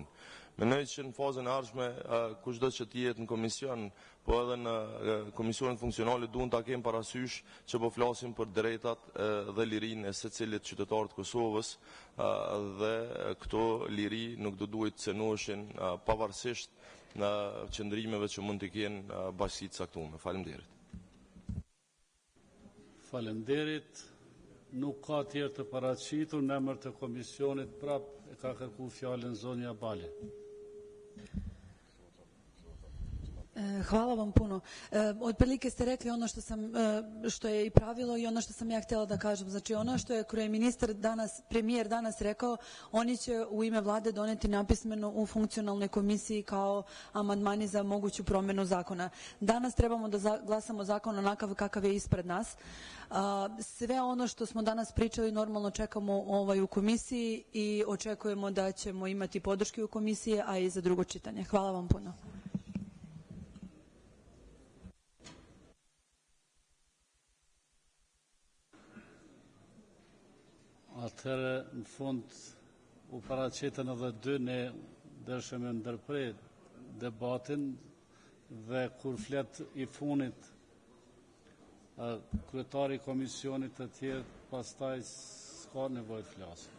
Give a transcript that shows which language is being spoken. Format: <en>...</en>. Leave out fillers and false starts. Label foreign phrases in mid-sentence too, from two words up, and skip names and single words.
<sq>Mendoj që në fazën e ardhshme kushdo që të jetë në komision, po edhe në komisionet funksionale duhen ta kemë parasysh që po flasim për drejtat dhe lirinë e secilit qytetar të Kosovës dhe këto liri nuk do duhet të cenoheshin pavarësisht në qëndrimeve që mund të kenë bashkësitë të caktuara. Faleminderit. Faleminderit. Nuk ka tjerë të paraqitur në emër të komisionit, prap e ka kërku fjalën zonja Bale.</sq> <bs>Hvala vam puno. Otprilike ste rekli ono što je i pravilo i ono što sam ja htjela da kažem. Znači ono što je premijer danas rekao, oni će u ime vlade doneti napismeno u funkcionalnoj komisiji kao amandmani za moguću promjenu zakona. Danas trebamo da glasamo zakon onakav kakav je ispred nas. Sve ono što smo danas pričali normalno čekamo u komisiji i očekujemo da ćemo imati podrške u komisiji, a i za drugo čitanje. Hvala vam puno.</bs> <sq>Atëherë, në fund, u paraqiten edhe 2, ne dëshëm e ndërprej debatin dhe kur flet i funit kryetari komisionit të tjerë, pastaj s'ka nevojë të flasë.</sq>